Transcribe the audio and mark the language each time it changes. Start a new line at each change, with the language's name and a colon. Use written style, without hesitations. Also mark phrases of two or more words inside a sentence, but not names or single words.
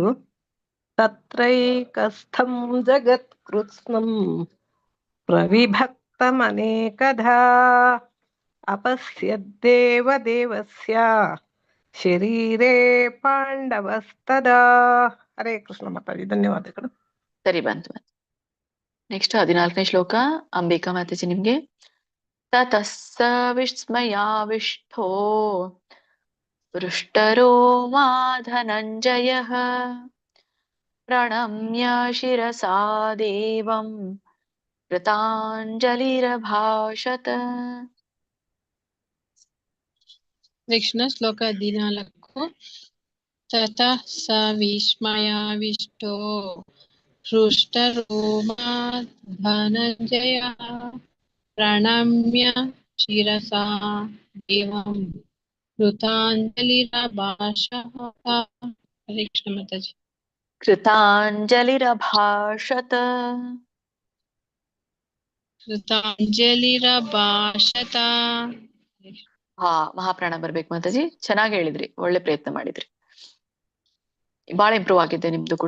Sanskrit: ತತ್ರೈಕಸ್ಥಂ ಜಗತ್ಕೃತ್ಸ್ನಂ ಪ್ರವಿಭಕ್ತಮನೇಕಧಾ ಅಪಶ್ಯದ್ದೇವದೇವಸ್ಯ ಶರೀರೇ ಪಾಂಡವಸ್ತದಾ.
Kannada: ಹರೇ ಕೃಷ್ಣ ಮಾತಾಜಿ. ಧನ್ಯವಾದಗಳು. ಸರಿ, ಬಂತು. ನೆಕ್ಸ್ಟ್ 14ನೇ ಶ್ಲೋಕ ಅಂಬಿಕಾ ಮಾತಾಜಿ ನಿಮ್ಗೆ.
Sanskrit: ತತಃ ಸ ವಿಸ್ಮಯಾವಿಷ್ಟೋ ಪೃಷ್ಟರೋ ಮಾ ಧನಂಜಯಃ ಪ್ರಣಮ್ಯ ಶಿರಸಾ ದೇವಂ ಕೃತಾಂಜಲಿರಭಾಷತ.
Kannada: ಕೃಷ್ಣ ಶ್ಲೋಕ 14.
Sanskrit: ತತಃ ಸ ವಿಸ್ಮಯಾವಿಷ್ಟೋ ಹೃಷ್ಟರೋ ಮಾ ಧನಂಜಯಃ ಪ್ರಣಮ್ಯ ಶಿರಸಾ ದೇವಂ ಕೃತಾಂಜಲಿರಭಾಷತ.
Kannada: ಹರೇ ಕೃಷ್ಣ ಮಾತಾಜಿ.
Sanskrit: ಕೃತಾಂಜಲಿರಭಾಷತ. ಕೃತಾಂಜಲಿರಭಾಷತ.
Kannada: ಮಹಾಪ್ರಾಣ ಬರ್ಬೇಕು ಮಾತಾಜಿ. ಚೆನ್ನಾಗಿ ಹೇಳಿದ್ರಿ, ಒಳ್ಳೆ ಪ್ರಯತ್ನ ಮಾಡಿದ್ರಿ, ಬಹಳ ಇಂಪ್ರೂವ್ ಆಗಿದೆ ನಿಮ್ದು ಕೂಡ.